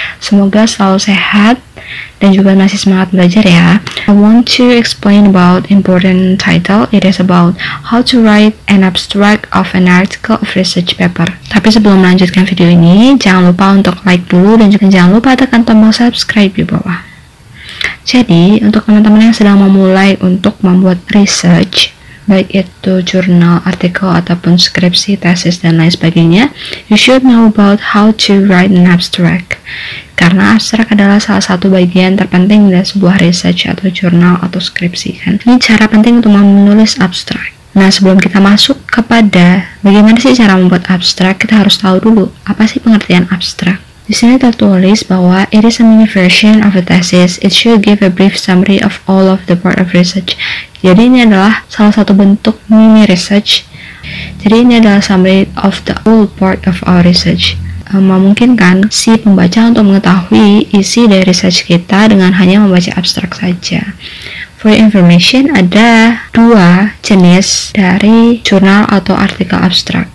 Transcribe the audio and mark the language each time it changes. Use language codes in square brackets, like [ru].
[id] Semoga selalu sehat dan juga masih semangat belajar ya. [en] I want to explain about important title. It is about how to write an abstract of an article of research paper. [id] Tapi sebelum melanjutkan video ini, jangan lupa untuk like dulu dan juga jangan lupa tekan tombol subscribe di bawah. Jadi, untuk teman-teman yang sedang memulai untuk membuat research, baik itu jurnal, artikel, ataupun skripsi, tesis, dan lain sebagainya, [en] you should know about how to write an abstract. [id] Karena abstrak adalah salah satu bagian terpenting dari sebuah research atau jurnal atau skripsi kan. Ini cara penting untuk menulis abstrak. Nah, sebelum kita masuk kepada bagaimana sih cara membuat abstrak, kita harus tahu dulu apa sih pengertian abstrak. Di sini tertulis bahwa [en] it is a mini version of a thesis. It should give a brief summary of all of the part of research. [id] Jadi ini adalah salah satu bentuk mini research. Jadi ini adalah [en] summary of the whole part of our research. [id] Memungkinkan si pembaca untuk mengetahui isi dari research kita dengan hanya membaca abstrak saja. [en] For information, [id] ada dua jenis dari jurnal atau artikel abstrak.